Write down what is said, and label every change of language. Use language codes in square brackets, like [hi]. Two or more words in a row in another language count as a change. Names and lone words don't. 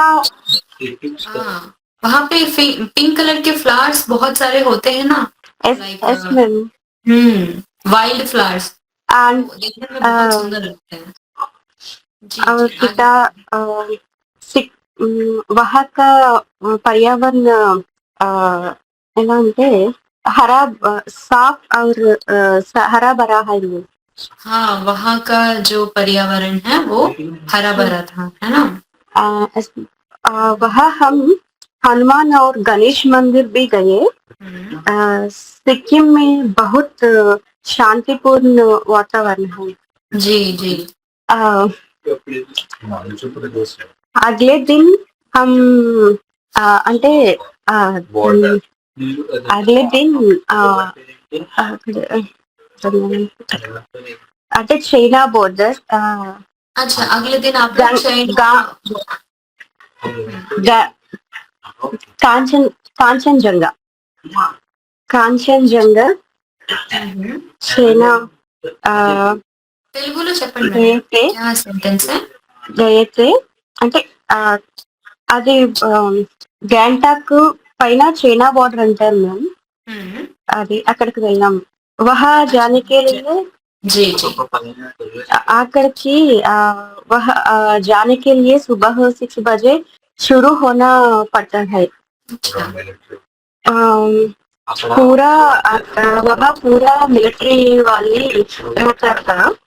[hi] हाँ, वहाँ पे [en] pink color [hi] के फ्लावर्स बहुत सारे होते हैं ना, [en] एस लाइक yes ma'am. wild flowers. एंड [hi] वो देखने में बहुत सुंदर लगते हैं। जी और जी, आगे। वहाँ का पर्यावरण [te] ఎలా అంటే [hi] हरा साफ और हरा भरा है मैम। हाँ, वहाँ का जो पर्यावरण है वो हरा भरा था, है ना? वहाँ हम हनुमान और गणेश मंदिर भी गए। सिक्किम में बहुत शांतिपूर्ण वातावरण है। जी जी। अ, अगले दिन हम అంటే అగले दिन అంటే [en] China border [hi] अच्छा, अगले दिन आप लोग चाइना कांचन कांचनजंगा कांचनजंगा చైనా [te] తెలుగులో చెప్పండి మేడం. అయితే [hi] क्या सेंटेंस है? [te] అయితే అంటే ఆ, అది గ్యాంటాక్ పైన [en] China border [te] అంటారు మ్యామ్. हम्म, అది అక్కడికి వెళ్ళాం. [hi] वहाँ जाने के लिए जी जी। आकर वह जाने के लिए सुबह 6 बजे शुरू होना पड़ता है. अच्छा। अम, पूरा वह पूरा मिलिट्री वाले होता था.